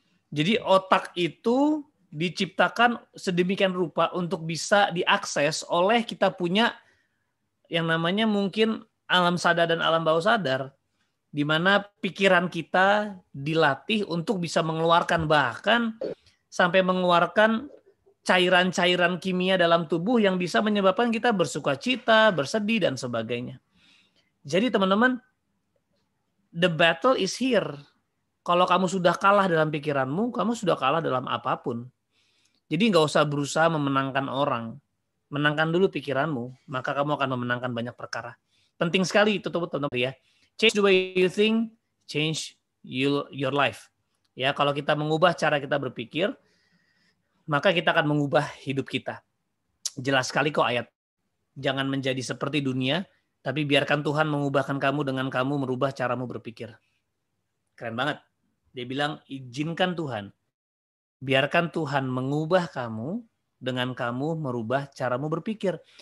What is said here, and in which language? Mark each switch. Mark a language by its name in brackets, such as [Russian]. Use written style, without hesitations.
[Indonesian] Jadi otak itu diciptakan sedemikian rupa untuk bisa diakses oleh kita punya yang namanya mungkin alam sadar dan alam bawah sadar, di mana pikiran kita dilatih untuk bisa mengeluarkan, bahkan sampai mengeluarkan cairan-cairan kimia dalam tubuh yang bisa menyebabkan kita bersukacita, bersedih, dan sebagainya. Jadi teman-teman, [English] the battle is here. [Indonesian] Kalau kamu sudah kalah dalam pikiranmu, kamu sudah kalah dalam apapun. Jadi nggak usah berusaha memenangkan orang. Menangkan dulu pikiranmu, maka kamu akan memenangkan banyak perkara. Penting sekali itu teman-teman ya. [English] Change the way you think, change your life. [Indonesian] Ya, kalau kita mengubah cara kita berpikir, maka kita akan mengubah hidup kita. Jelas sekali kok ayat. Jangan menjadi seperti dunia, tapi biarkan Tuhan mengubahkan kamu dengan kamu merubah caramu berpikir. Keren banget. Dia bilang, izinkan Tuhan. Biarkan Tuhan mengubah kamu dengan kamu merubah caramu berpikir.